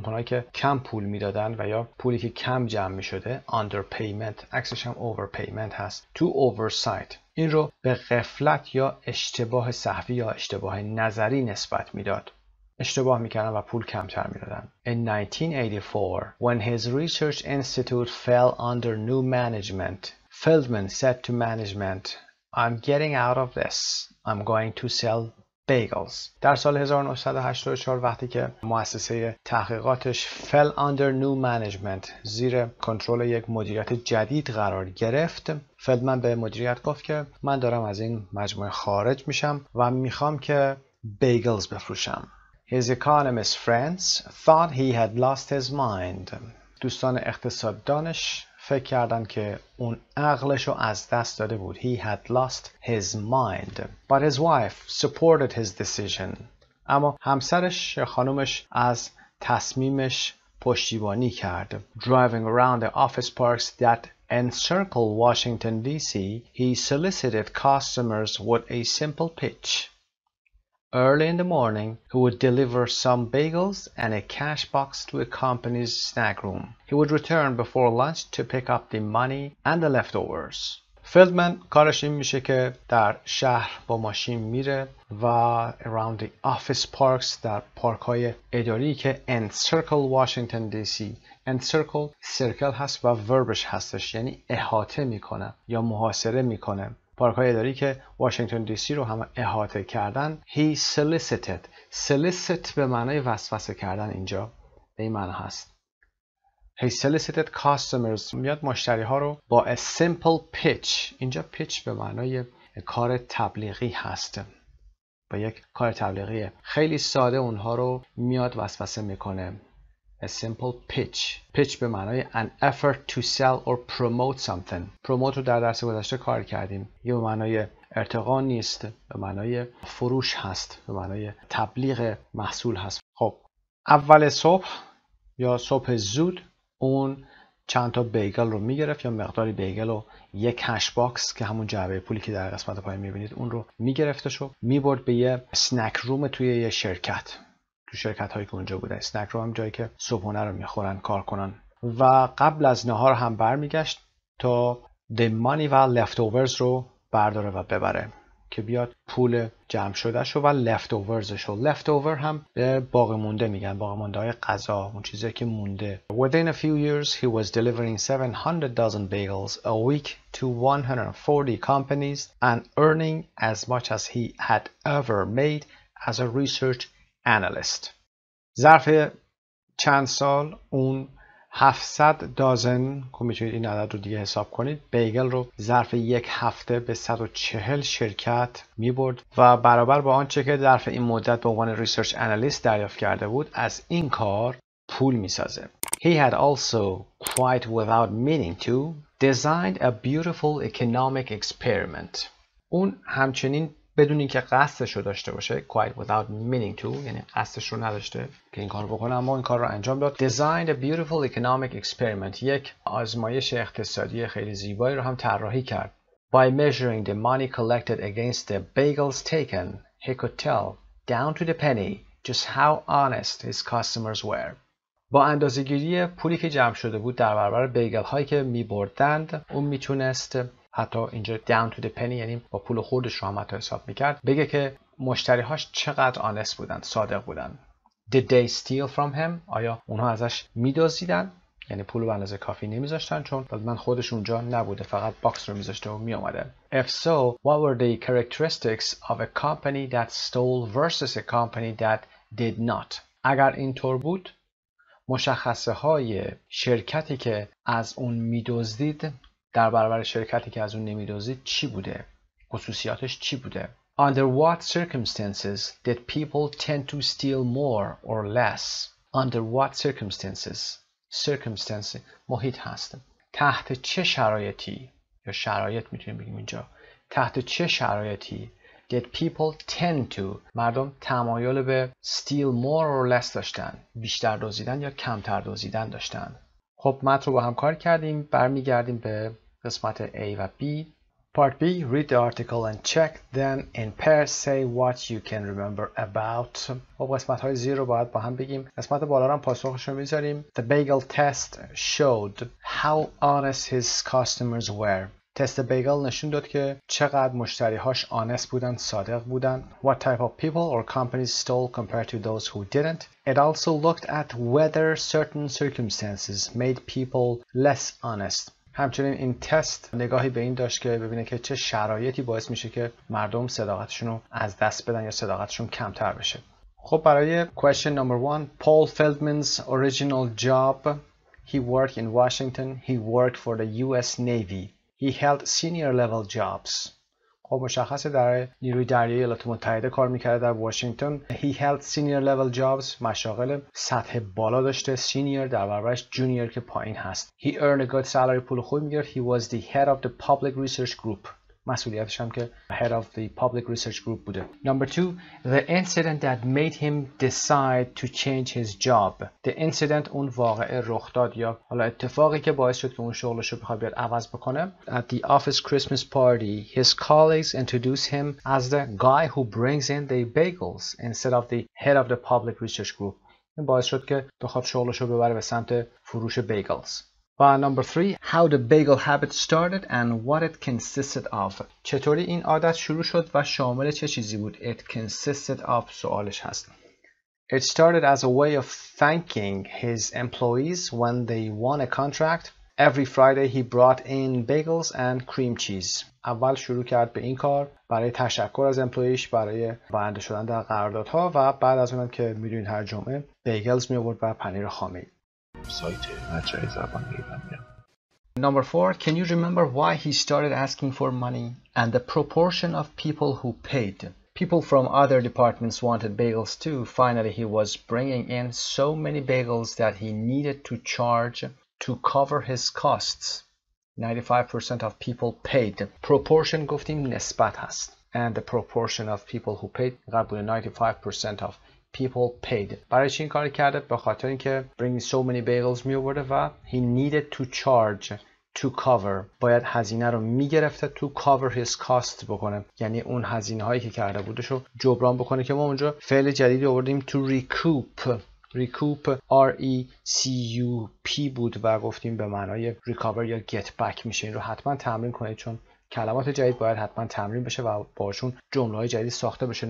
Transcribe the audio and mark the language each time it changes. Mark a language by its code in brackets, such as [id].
[fa] اونهایی که کم پول میدادن و یا پولی که کم جمع می شده underpayment. عکسش هم overpayment هست. to oversight این رو به غفلت یا اشتباه سهوی یا اشتباه نظری نسبت میداد. اشتباه میکردن و پول کمتر میدادن. [en] In 1984 when his research institute fell under new management, Feldman said to management, I'm getting out of this. I'm going to sell bagels. [fa] در سال 1984 وقتی که مؤسسه تحقیقاتش [en] fell under new management [fa] زیر کنترل یک مدیریت جدید قرار گرفت، فلدمن به مدیریت گفت که من دارم از این مجموعه خارج میشم و میخوام که بیگلز بفروشم. [en] His economist friends thought he had lost his mind. [fa] دوستان اقتصاددانش فکر کردن که اون عقلشو از دست داده بود. [en] He had lost his mind. But his wife supported his decision. [fa] اما همسرش خانومش از تصمیمش پشتیبانی کرد. [en] Driving around the office parks that encircle Washington D.C., he solicited customers with a simple pitch. Early in the morning, he would deliver some bagels and a cash box to a company's snack room. He would return before lunch to pick up the money and the leftovers. [fa] فیلدمن کارش این میشه که در شهر با ماشین میره و [en] around the office parks [fa] در پارک های اداری که [en] encircle Washington D.C. [fa] encircle circle هست و وربش هستش یعنی احاطه میکنه یا محاصره میکنه. پارک های اداری که واشنگتن دی سی رو هم احاطه کردن. [en] He solicited. [fa] solicit به معنای وسوسه کردن اینجا به این معنی هست. [en] He solicited customers [fa] میاد مشتری ها رو با [en] a simple pitch. [fa] اینجا pitch به معنای کار تبلیغی هست. با یک کار تبلیغی خیلی ساده اونها رو میاد وسوسه میکنه. [en] A simple pitch. pitch [fa] به معنای [en] an effort to sell or promote something. [fa] promote رو در درس گذشته کار کردیم. یه به معنای ارتقا نیست، به معنای فروش هست، به معنای تبلیغ محصول هست. خب اول صبح یا صبح زود اون چند تا بیگل رو میگرفت یا مقداری بیگل و یک کش باکس که همون جعبه پولی که در قسمت پایین میبینید اون رو میگرفتش و میبرد به یه اسنک روم توی یه شرکت، تو شرکت هایی که اونجا بوده. اسنک روم هم جایی که صبحونه رو میخورن کار کنن. و قبل از نهار هم برمیگشت تا [en] the money [fa] و leftovers رو برداره و ببره که بیاد پول جمع شده شو و leftovers شو. leftover هم به باقی مونده میگن، باقی مونده های غذا، اون چیزی که مونده. [en] Within a few years he was delivering 700,000 bagels a week to 140 companies and earning as much as he had ever made as a research analyst. [fa] ظرف چند سال اون 700 دازن که میتونید این عدد رو دیگه حساب کنید بیگل رو ظرف یک هفته به 140 شرکت میبرد و برابر با آنچه که ظرف این مدت به عنوان ریسرچ انالیست دریافت کرده بود از این کار پول میسازه. [en] He had also, quite without meaning to, designed a beautiful economic experiment. [fa] اون همچنین بدون اینکه قصدش رو داشته باشه، [en] quite without meaning to [fa] یعنی قصدش رو نداشته که این کار رو بکنه اما این کار رو انجام داد. [en] Designed a beautiful economic experiment. [fa] یک آزمایش اقتصادی خیلی زیبایی رو هم طراحی کرد. [en] By measuring the money collected against the bagels taken, he could tell down to the penny just how honest his customers were. [fa] با اندازه‌گیری پولی که جمع شده بود در برابر بیگل هایی که می‌بردند، اون میتونست حتی اینجا [en] down to the penny [fa] یعنی با پول خوردش رو هم حتی حساب میکرد بگه که مشتریهاش چقدر آنست بودن، صادق بودن. [en] Did they steal from him؟ [fa] آیا اونها ازش میدزدیدن؟ یعنی پول رو به اندازه کافی نمیذاشتن چون من خودش اونجا نبوده، فقط باکس رو میذاشته و میومده. [en] If so, what were the characteristics of a company that stole versus a company that did not؟ [fa] اگر اینطور بود مشخصه های شرکتی که از اون میدزدید در برابر شرکتی که از اون نمیدزدید چی بوده؟ [en] خصوصیاتش چی بوده؟ Under what circumstances did people tend to steal more or less? Under what circumstances? [fa] Circumstance محیط هست. تحت چه شرایطی یا شرایط میتونیم بگیم اینجا. تحت چه شرایطی [en] did people tend to [fa] مردم تمایل به [en] steal more or less [fa] داشتن؟ بیشتر دزدیدن یا کمتر دزدیدن داشتن؟ خب متن رو با هم کار کردیم، برمیگردیم به قسمت A و B. [en] Part B, read the article and check, then in pairs say what you can remember about. [fa] خب قسمت های زیر رو باید با هم بگیم. قسمت بالا رو هم پاسخش رو میذاریم. [en] The bagel test showed how honest his customers were. [fa] تست بیگل نشون داد که چقدر مشتریهاش آنست بودن، صادق بودن. [en] What type of people or companies stole compared to those who didn't. It also looked at whether certain circumstances made people less honest. [fa] همچنین این تست نگاهی به این داشت که ببینه که چه شرایطی باعث میشه که مردم صداقتشون رو از دست بدن یا صداقتشون کمتر بشه. خب برای [en] question number 1, Paul Feldman's original job. He worked in Washington. He worked for the US Navy. He held senior level jobs. [fa] خب مشخصه در نیروی دریایی ایالات متحده کار میکرده در واشنگتن. [en] He held senior level jobs [fa] مشاغل سطح بالا داشته. senior در برابرش junior که پایین هست. [en] He earned a good salary [fa] پول خوب میگرفت. [en] He was the head of the public research group. [fa] مسئولیتش هم که [en] head of the public research group بوده. Number 2, the incident that made him decide to change his job. [fa] The incident اون واقعه رخ داد یا حالا اتفاقی که باعث شد که اون شغلش رو بخواد بیاد عوض بکنه. [en] At the office Christmas party, his colleagues introduced him as the guy who brings in the bagels instead of the head of the public research group. [fa] این باعث شد که بخواد شغلش رو ببره به سمت فروش بیگلز. [en] و number 3, how the bagel habit started and what it consisted of. [fa] چطوری این عادت شروع شد و شامل چه چیزی بود؟ [en] It consisted of [fa] سوالش هست. [en] It started as a way of thanking his employees when they won a contract. Every Friday he brought in bagels and cream cheese. [fa] اول شروع کرد به این کار برای تشکر از امپلویش برای برنده شدن در قراردادها و بعد از اونم که میدونید هر جمعه بیگلز می آورد و پنیر خامه‌ای. سایت مجموعه زبان ایرانی. [en] Number 4, can you remember why he started asking for money and the proportion of people who paid? People from other departments wanted bagels too. Finally, he was bringing in so many bagels that he needed to charge to cover his costs. 95% of people paid. Proportion [fa] گفتیم نسبت هست. [en] And the proportion of people who paid قبول 95% of people paid. [fa] برای چی این کار کرده؟ به خاطر اینکه [en] bringing so many bagels [fa] می آورده و [en] he needed to charge to cover. [fa] باید هزینه رو میگرفته [en] to cover his cost [fa] بکنه، یعنی اون هزینه هایی که کرده بودش رو جبران بکنه، که ما اونجا فعل جدیدی آوردیم to recoup R-E-C-U-P بود و گفتیم به معنای recover یا get back میشه. این رو حتما تمرین کنید چون کلمات جدید باید حتما تمرین بشه و باشون جمله های جدید ساخته بشه.